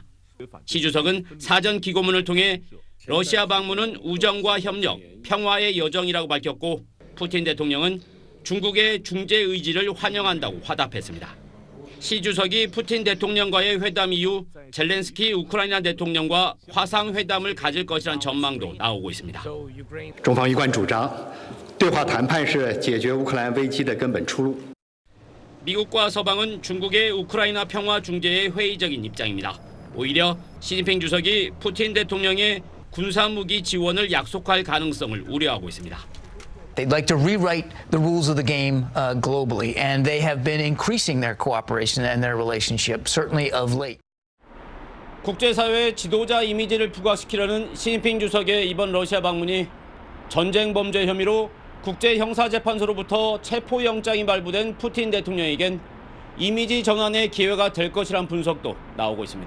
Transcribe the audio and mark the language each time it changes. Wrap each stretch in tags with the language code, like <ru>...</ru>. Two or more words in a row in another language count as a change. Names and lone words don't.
<ko>시 주석은 사전 기고문을 통해 러시아 방문은 우정과 협력, 평화의 여정이라고 밝혔고 푸틴 대통령은 중국의 중재 의지를 환영한다고 화답했습니다. 시 주석이 푸틴 대통령과의 회담 이후 젤렌스키 우크라이나 대통령과 화상 회담을 가질 것이란 전망도 나오고 있습니다.</ko> <zh>中方一贯主张，对话谈判是解决乌克兰危机的根本出路。</zh> <ko>미국과 서방은 중국의 우크라이나 평화 중재에 회의적인 입장입니다. 오히려 시진핑 주석이 푸틴 대통령의 군사무기 지원을 약속할 가능성을 우려하고 있습니다.</ko> <en>They'd like to rewrite the rules of the game globally, and they have been increasing their cooperation and their relationship, certainly of late.</en> <ko>국제사회의 지도자 이미지를 부각시키려는 시진핑 주석의 이번 러시아 방문이 전쟁 범죄 혐의로 국제형사재판소로부터 체포영장이 발부된 푸틴 대통령에겐 이미지 전환의 기회가 될 것이란 분석도 나오고 있습니다.</ko>